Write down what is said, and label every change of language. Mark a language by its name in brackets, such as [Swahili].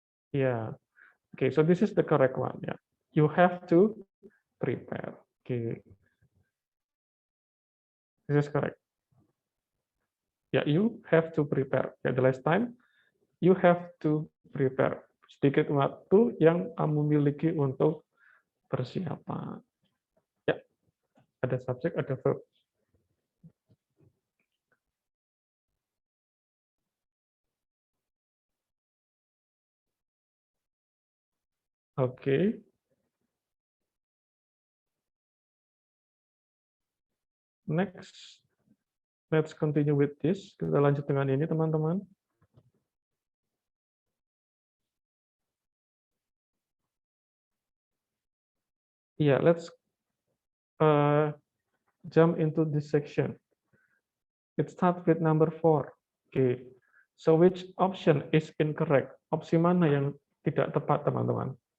[English] Yeah. Okay, so this is the correct one. Yeah, you have to prepare. Okay, this is correct. Yeah, you have to prepare. Yeah, the last time you have to prepare. [Indonesian] Sedikit waktu yang kamu miliki untuk persiapan. Ya, ada subjek, ada verb. [English] Okay. Next, let's continue with this. [Indonesian] Kita lanjut dengan ini, teman-teman. [English] Yeah, let's jump into this section. It starts with number 4. Okay. So which option is incorrect? [Indonesian] Opsi mana yang tidak tepat, teman-teman?